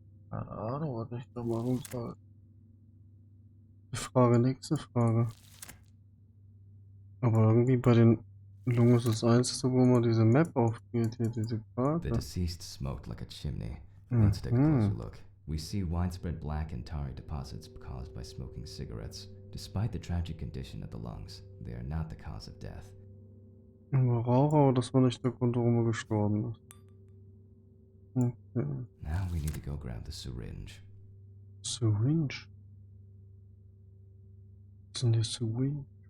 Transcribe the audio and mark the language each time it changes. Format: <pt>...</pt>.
<de>Keine Ahnung, was ich da machen soll. Frage, nächste Frage. Aber irgendwie bei den Lungen ist das Einzige, wo man diese Map aufgeht, hier diese</de> <en>The</en> <de>Karte.</de> <en>deceased smoked like a chimney. Let's take a closer look. We see widespread black and tarry deposits caused by smoking cigarettes. Despite the tragic condition of the lungs, they are not the cause of death.</en> <de>Aber Raucher, aber das war nicht der Grund, warum er gestorben ist.</de> <en>Okay. Now we need to go grab the syringe. Syringe?</en> <de>Was ist denn die Syringe?</de>